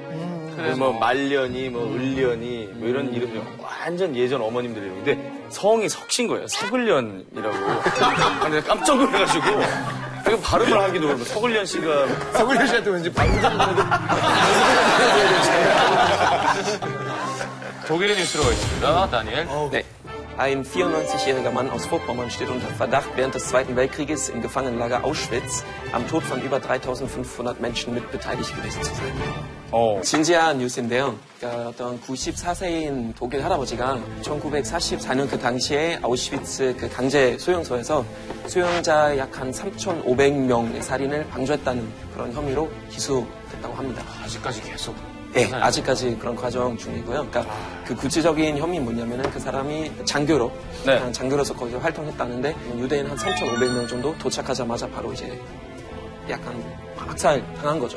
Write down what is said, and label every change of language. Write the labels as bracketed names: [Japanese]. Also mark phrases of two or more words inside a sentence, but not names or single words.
[Korean] 그래서 뭐 말년이, 뭐 을년이, 뭐 이런 이름이 완전 예전 어머님들 이름인데 성이 석신 거예요. 석을년이라고. 근데 깜짝 놀라가지고 이거 발음을 하기도 그렇고 석을년 씨가 서울현 씨한테 왠지 방송국으로 독일의 뉴스로가 있습니다. 다니엘. Nee. [German] Ein 94-jähriger Mann aus Vorpommern steht unter Verdacht, während des Zweiten Weltkrieges im Gefangenenlager Auschwitz am Tod von über 3.500 Menschen mit beteiligt gewesen zu sein. [Korean] 진지한 뉴스인데요. 그러니까 어떤 94세인 독일 할아버지가 1944년 그 당시에 아우슈비츠 그 강제 수용소에서 수용자 약 한 3,500명의 살인을 방조했다는 그런 혐의로 기소됐다고 합니다. 아직까지 계속. 네, 아직까지 그런 과정 중이고요. 그러니까 그 구체적인 혐의는 뭐냐면은 그 사람이 장교로, 장교로서 거기서 활동했다는데 유대인 한 3,500명 정도 도착하자마자 바로 이제 약간 학살 당한 거죠.